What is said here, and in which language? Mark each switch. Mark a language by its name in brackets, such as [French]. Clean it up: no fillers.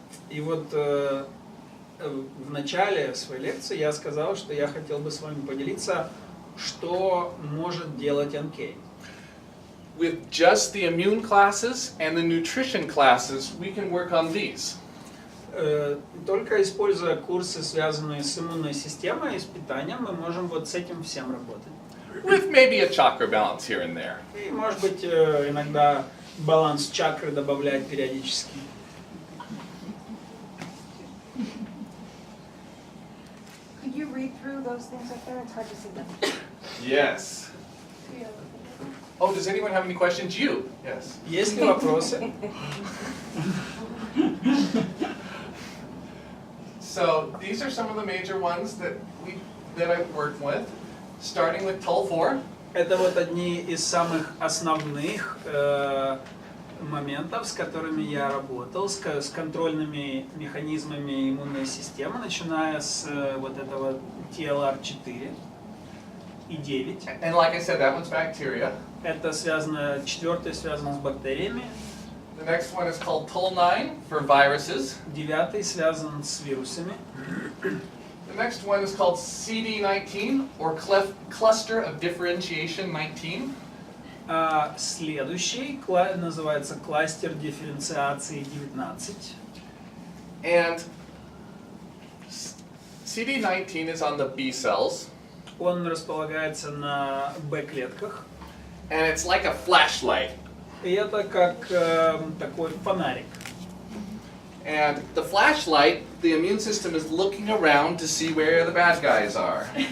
[Russian] И вот в начале своей лекции я сказал, что я хотел бы с вами поделиться, что может делать НК. [English] With just the immune classes and the nutrition classes, we can work on these. [Russian] Только используя курсы, связанные с иммунной системой и с питанием, мы можем вот с этим всем работать. [English] With maybe a chakra balance here and there. [Russian] И, может быть, иногда баланс чакры добавлять периодически. [English] Could you read through those things up there? It's hard to see them. Yes. Oh, does anyone have any questions? You? Yes. [Russian] Есть ли вопросы? [English] So these are some of the major ones that I've worked with, starting with TOL4. [Russian] Это вот одни из самых основных моментов, с которыми я работал, с контрольными механизмами иммунной системы, начиная с вот этого TLR4 и 9. [English] And like I said, that one's bacteria. [Russian] Это связано, четвертое связано с бактериями, [English] The next one is called TOL9 for viruses. [Russian] девятый связан с вирусами. [English] The next one is called CD19 or Cluster of Differentiation 19. [Russian] А следующий называется кластер дифференциации 19. [English] And CD19 is on the B cells. [Russian] Он располагается на Б-клетках. [English] and it's like a flashlight. [Russian] И это как такой фонарик. [English] And the flashlight, the immune system is looking around to see where the bad guys are.